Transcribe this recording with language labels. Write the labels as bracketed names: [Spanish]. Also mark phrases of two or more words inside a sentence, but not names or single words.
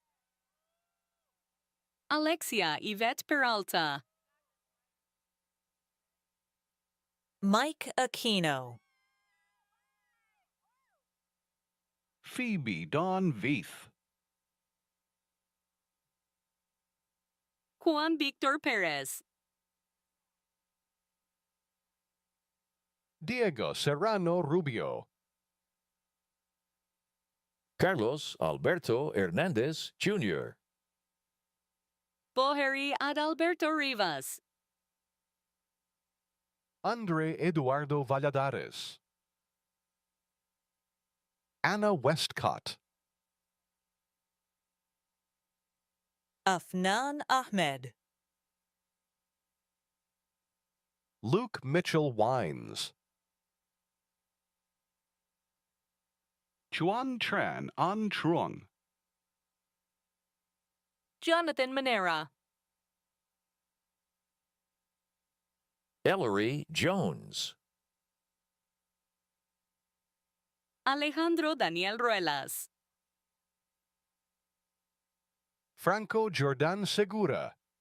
[English] Alexia Yvette Peralta. Mike Aquino. Phoebe Dawn Veith. Juan Victor Perez. Diego Serrano Rubio. Carlos Alberto Hernandez Jr. Boheri Adalberto Rivas. Andre Eduardo Valladares. Anna Westcott. Afnan Ahmed. Luke Mitchell Wines. Chuan Tran An Truong. Jonathan Manera. Ellery Jones. Alejandro Daniel Ruelas. Franco Jordan Segura.